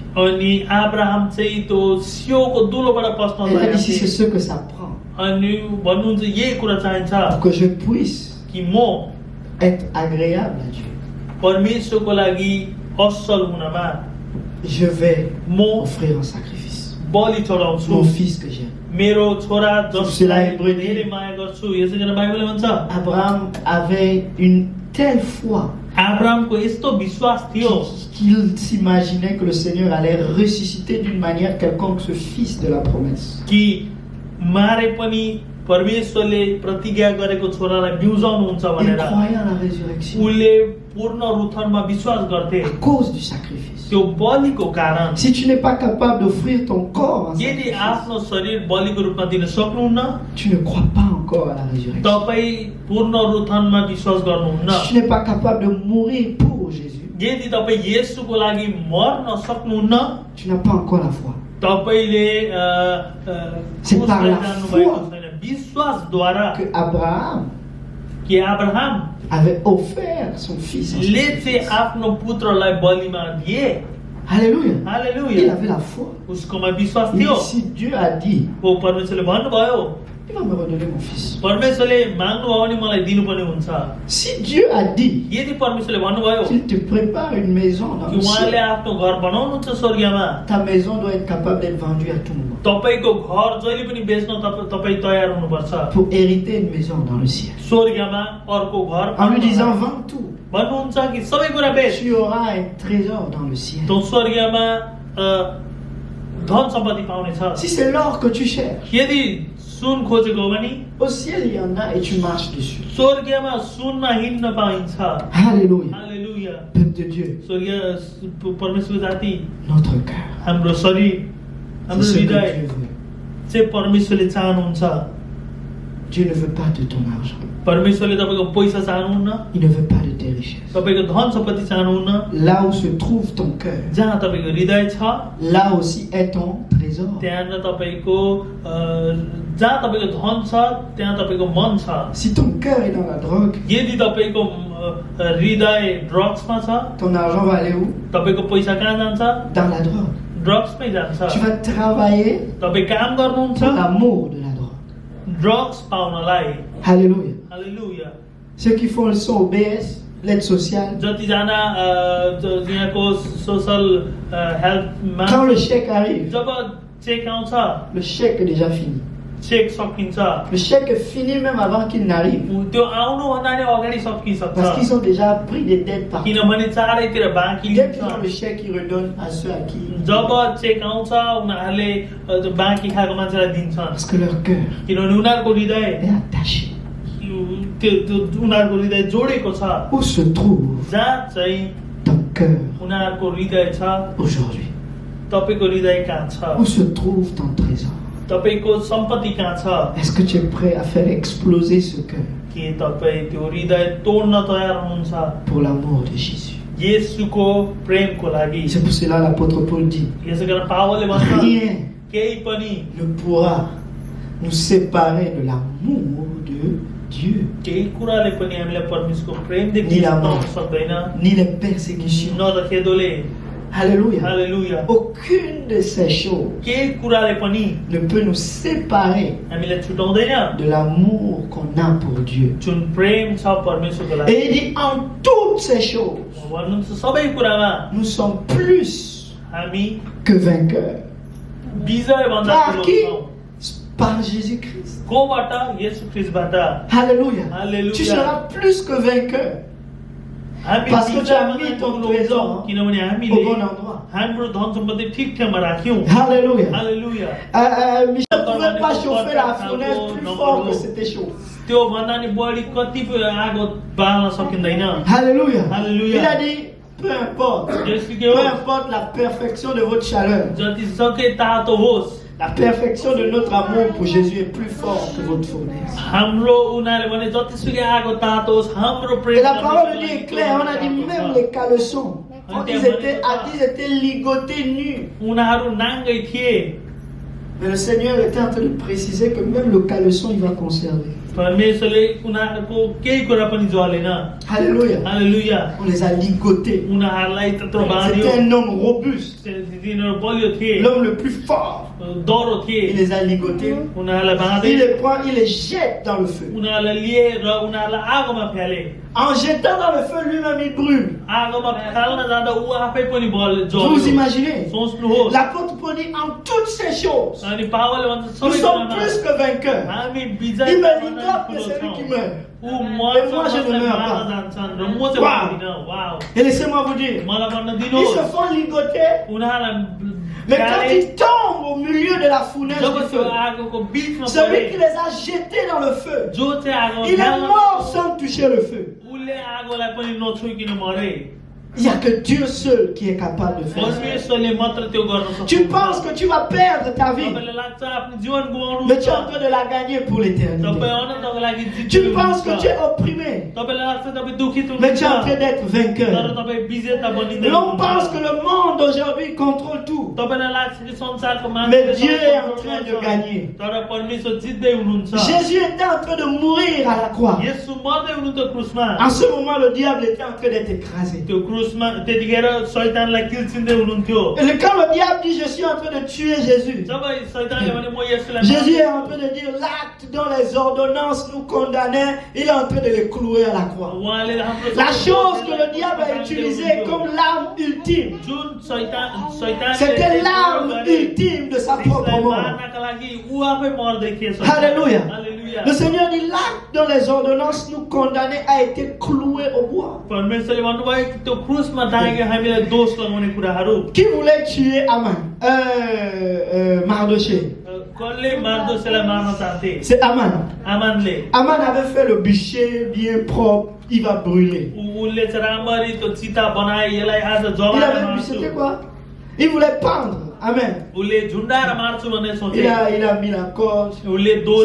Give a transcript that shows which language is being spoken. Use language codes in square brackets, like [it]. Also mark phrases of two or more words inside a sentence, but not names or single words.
[ne] अनि अब्राहम चाहिँ त्यो सियोको दुलोबाट पस्न [fr] Et il a [ne] लागेको [fr] dit si c'est [ne] थिए। [fr] ce que ça prend [ne] अनि भन्नुहुन्छ यही कुरा चाहिन्छ [fr] pour que je puisse [ne] कि म [fr] être agréable à Dieu, [ne] परमेश्वरको लागि असल हुनमा [fr] je vais [ne] म [fr] offrir un sacrifice. [ne] बलि चढाउँछु। [fr] Mon fils que j'aime. [ne] मेरो छोरा जसलाई [fr] Hébreu dit, [ne] धेरै माया गर्छु। यसै कारण बाइबलले भन्छ [fr] Abraham avait une telle foi [ne] अब्राहमको यस्तो विश्वास थियो [fr] qu'il s'imaginait que le Seigneur allait ressusciter d'une manière quelconque ce fils de la promesse. [ne] कि मारे पनि परमेश्वरले प्रतिज्ञा गरेको छोरालाई बिउजाउनुहुन्छ [fr] Il [ne] भनेर [fr] croyait en la résurrection [ne] उनले पूर्ण रूथनमा विश्वास गर्थे [fr] à cause du sacrifice. [ne] त्यो बलिको कारण [fr] Si tu n'es pas capable d'offrir ton corps en [ne] यदि [fr] sacrifice, [ne] आफ्नो शरीर बलिको रूपमा दिन सक्नुहुन्न [fr] tu ne crois pas encore à la résurrection. [ne] तपाईँ पूर्ण रूथनमा विश्वास गर्नुहुन्न [fr] Si tu n'es pas capable de mourir pour Jésus, [ne] यदि तपाईँ येशूको लागि मर्न सक्नुहुन्न [fr] tu n'as pas encore la foi. [ne] तपाईले [fr] C'est par la [ne] जान्नुभएको [fr] foi [ne] छैन विश्वासद्वारा [fr] Que Abraham [ne] कि अब्राहम [fr] avait offert son fils. en [ne] ले [fr] sacrifice. [ne] चाहिँ आफ्नो पुत्रलाई बलिमा दिए [fr] Alléluia. Il [ne] हालेलुया [fr] avait la foi. [ne] उसकोमा विश्वास [fr] Il [ne] थियो [fr] dit, si Dieu a dit, [ne] हो परमेश्वरले भन्नुभयो [fr] il va me redonner mon fils. [ne] परमेश्वरले माग्नुभयो भने मलाई दिनुपर्ने हुन्छ [fr] Si Dieu a dit [ne] यदि परमेश्वरले भन्नुभयो [fr] qu'il te prépare une maison dans [ne] कि [fr] le [ne] उहाँले [fr] ciel, [ne] आफ्नो घर बनाउनुहुन्छ स्वर्गमा [fr] ta maison doit être capable d'être vendue à tout moment. [ne] तपाईको घर जहिले पनि बेच्न तपाईँ तयार हुनुपर्छ [fr] Pour hériter une maison dans le ciel. [ne] स्वर्गमा अर्को घर [fr] En lui disant, vends tout. [ne] भन्नुहुन्छ कि सबै कुरा बेच [fr] Tu auras un trésor dans le ciel. [ne] तो स्वर्गमा धन सम्पत्ति पाउनेछ [fr] Si c'est l'or que tu cherches, [ne] यदि सुन खोजेको हो भने [fr] au ciel il y en a et tu marches dessus. [ne] स्वर्गमा सुनमा हिँड्न पाइन्छ [fr] Alléluia. [ne] हालेलुया [fr] Peuple de Dieu, [ne] स्वर्गीय परमेश्वर जाति [fr] notre cœur. [ne] हाम्रो शरीर [fr] C'est [ne] हाम्रो [fr] ce que [ne] हृदय [fr] Dieu veut. [ne] चाहिँ परमेश्वरले चाहनुहुन्छ [fr] Dieu ne veut pas de ton argent. [ne] परमेश्वरले तपाईँको पैसा चाहनुहुन्न [fr] Il ne veut pas de tes richesses. [ne] तपाईँको धन सम्पत्ति चाहनुहुन्न [fr] Là où se trouve ton cœur, [ne] जहाँ तपाईँको हृदय छ [fr] là aussi est ton trésor. [ne] त्यहाँ तपाईँको जहाँ तपाईँको धन छ त्यहाँ तपाईँको मन छ [fr] Si ton cœur est dans la drogue, [ne] यदि तपाईँको हृदय ड्रग्समा छ [fr] ton argent va aller où? [ne] तपाईँको पैसा कहाँ जान्छ [fr] Dans la drogue. [ne] ड्रग्समै जान्छ [fr] Tu vas travailler [ne] तपाईँ काम गर्नुहुन्छ [fr] pour l'amour de la drogue. [ne] ड्रग्स पाउनलाई [fr] Alléluia. [ne] हालेलुया [fr] Ceux qui font le son au BS, l'aide sociale, [ne] जतिजना यहाँको सोसल हेल्थमा [fr] quand le chèque arrive, [ne] जब चेक आउँछ [fr] le chèque est déjà fini. [ne] चेक सकिन्छ [fr] Le chèque est fini même avant qu'il n'arrive. [ne] त्यो आउनुभन्दा नि अगाडि [fr] Parce [ne] सकिसक्छ [fr] qu'ils ont déjà pris des dettes partout. [ne] किनभने चारैतिर बाँकी [fr] Dès qu'ils ont [ne] लिन्छ [fr] le chèque, ils redonnent à ceux à qui. [ne] जब चेक आउँछ उनीहरूले बाँकी खाएको मान्छेलाई दिन्छन् [fr] Parce que leur cœur [ne] किनभने उनीहरूको हृदय [fr] est attaché. [ne] त्यो उनीहरूको हृदय जोडेको छ [fr] Où se trouve [ne] जहाँ चाहिँ [fr] ton cœur [ne] उनीहरूको हृदय छ [fr] aujourd'hui? [ne] तपाईँको हृदय कहाँ [fr] Où [ne] छ [fr] se trouve ton trésor? [ne] तपाईँको सम्पत्ति कहाँ छ [fr] Est-ce que tu es prêt à faire exploser ce cœur [ne] के तपाईँ त्यो हृदय तोड्न तयार हुनुहुन्छ [fr] pour l'amour de Jésus? [ne] येशूको प्रेमको लागि [fr] C'est pour cela l'apôtre Paul dit, [ne] यसै कारण पावलले भन्छ [fr] rien [ne] केही पनि [fr] ne pourra nous séparer de l'amour de Dieu, [ne] केही कुराले पनि हामीलाई परमेश्वरको प्रेमदेखि [fr] ni la mort. [ne] हटाउन सक्दैन [fr] ni les persécutions. [ne] न त खेदोले [fr] Alléluia. [ne] हालेलुया [fr] Aucune de ces choses [ne] केही कुराले पनि [fr] ne peut nous séparer [ne] हामीलाई छुटाउँदैन [fr] de l'amour qu'on a pour Dieu. [ne] जुन प्रेम छ परमेश्वरको लागि [fr] Et il dit, en toutes ces choses, [ne] भन्नुहुन्छ सबै कुरामा [fr] nous sommes plus [ne] हामी [fr] que vainqueurs. [ne] विजय भन्दा [fr] Par [ne] ठुलो [fr] qui? [ne] छौँ। [fr] Par Jésus-Christ. [ne] कोबाट येशू ख्रिस्टबाट [fr] Alléluia. Alléluia. Tu seras plus que vainqueur [ne] हामी [fr] Parce que tu as [ne] विजयमा [fr] mis ton [ne] ठुलो [fr] trésor [ne] छौँ, किनभने [fr] au [ne] हामीले [fr] bon endroit. [ne] हाम्रो धन सम्पत्ति ठिक ठाउँमा राख्यौँ [fr] Alléluia. [ne] हालेलुया [fr] Michel ne pouvait pas chauffer la fournaise plus fort que c'était chaud. [ne] त्यो भन्दा नि बढी कति आगो बाल्न सकिँदैन [fr] Alléluia. Alléluia. Il a dit, peu importe. [ne] यसो के [fr] Peu [ne] होस् [fr] importe la perfection de votre chaleur. [ne] जति सके तातो होस् [fr] La perfection de notre amour pour Jésus est plus forte que votre fournaise. [ne] हाम्रो उनीहरूले भने जतिसुकै आगो तातो होस् हाम्रो [fr] Et [ne] प्रेम [fr] la parole de Dieu [ne] परमेश्वरलाई [fr] est claire. On a dit même les caleçons. Ils étaient ligotés nus. [ne] उनीहरू नाङ्गै थिए [fr] Mais le Seigneur était en train de préciser que même le caleçon, il va conserver. [ne] परमेश्वरले उनीहरूको केही कुरा पनि जलेन [fr] Alléluia. [ne] हालेलुया [fr] On les a ligotés. [ne] उनीहरूलाई त्यत्रो बाँध्यो [fr] C'était un homme robuste. [ne] तिनीहरू बलियो थिए [fr] L'homme le plus fort. [ne] डह्रो थिए [fr] Il les a ligotés. [ne] उनीहरूलाई बाँधे [fr] Il les prend, il les jette dans le feu. [ne] उनीहरूलाई लिएर उनीहरूलाई आगोमा फ्याले [fr] En jetant dans le feu, lui-même il brûle. [ne] आगोमा फ्याल्न जाँदा ऊ आफै पनि [fr] Vous [ne] जल्यो [fr] imaginez? [ne] सोच्नुहोस् [fr] L'apôtre Paul disponible en toutes ces choses. [ne] अनि पावलले भन्छ [fr] Nous [ne] सबै [fr] sommes [ne] कुरामा [fr] plus que vainqueurs. [ne] हामी [fr] Il [ne] विजय [fr] me [ne] बनाउन [fr] ligote de [ne] ठुलो [fr] celui [ne] छौँ। [fr] qui meurt. [ne] ऊ [fr] Et moi, je ne [ne] मर्छन् [fr] meurs [ne] मार्न [fr] pas. [ne] जान्छन् र म चाहिँ [fr] Wow. [ne] मर्दिनँ। वाउ [fr] Et laissez-moi vous dire, [ne] मलाई भन्न [fr] ils [ne] दिनुहोस् [fr] se font ligoter, [ne] उनीहरूलाई [fr] mais quand [ne] गाली- [fr] ils tombent au milieu de la fournaise [ne] जब [fr] du [ne] त्यो [fr] feu, [ne] आगोको बिचमा [fr] celui [ne] परे [fr] qui les a jetés dans le feu, [ne] जो चाहिँ आगो [fr] il est mort sans toucher le feu. [ne] उसले आगोलाई पनि नछुइकन मरे [fr] Il n'y a que Dieu seul qui est capable de faire ça. [ne] परमेश्वरले मात्र त्यो गर्न [fr] Tu [ne] सक्छ [fr] penses que tu vas perdre ta vie, [ne] तपाईलाई लाग्छ आफ्नो जीवन गुमाउनु [fr] mais tu es en train de la gagner pour l'éternité. [ne] तपाईँ अनन्तको लागि [fr] Tu [ne] जित्नु [fr] penses que tu es opprimé, [ne] तपाईलाई लाग्छ तपाईँ दुखित [fr] mais tu es en [ne] हुनुहुन्छ [fr] train d'être [ne] तर [fr] vainqueur. [ne] तपाईँ विजेता बनिँदै [fr] L'on pense que le monde aujourd'hui contrôle tout. [ne] तपाईलाई लाग्छ कि संसारको [fr] Mais [ne] मान्छेले [fr] Dieu [ne] सबै [fr] est en [ne] कन्ट्रोल [fr] train de [ne] गर्छ। [fr] gagner. [ne] तर परमेश्वर जित्दै हुनुहुन्छ [fr] Jésus était en train de mourir à la croix. [ne] येशू मर्दै हुनुहुन्छ क्रुसमा [fr] En ce moment, le diable était en train d'être écrasé. [ne] त्यो क्रुसमा त्यतिखेर शैतानलाई किल्चिँदै हुनुहुन्थ्यो [fr] Et quand le diable dit je suis en train de tuer Jésus, [ne] जब शैतानले भने म येशूलाई [fr] Jésus est en train de dire l'acte dont les ordonnances nous condamnaient, il est en train de les clouer à la croix. [ne] उहाँले हाम्रो [fr] La chose que le diable a utilisée comme l'arme ultime, [ne] जुन शैतानले [fr] c'était l'arme ultime de sa propre [ne] त्यसलाई [fr] mort. [ne] मार्नका लागि ऊ आफै मर्दै थिए [fr] Alléluia. [ne] हालेलुया [fr] Le Seigneur dit l'acte dont les ordonnances nous condamnaient a été cloué au bois. [ne] परमेश्वरले भन्नुभयो कि त्यो क्रुसमा टाँगे हामीलाई दोष लगाउने कुराहरू [fr] Qui voulait tuer Aman Mardoché. [ne] कसले मार्दोसेलाई मार्न चाहन्थे [fr] C'est Aman. [ne] आमानले [fr] Aman avait fait le bûcher bien propre, il va brûler. [ne] उसले चाहिँ राम्ररी त्यो चिता बनाए यसलाई आज [fr] Il [ne] जलाएर [fr] avait [ne] मार्छु [fr] c'était quoi? Il voulait pendre. Amen. [ne] उसले झुन्डाएर मार्छु भन्ने सोचे [fr] Il a mis la corde. [ne] उसले [fr] C'est [ne] दोरी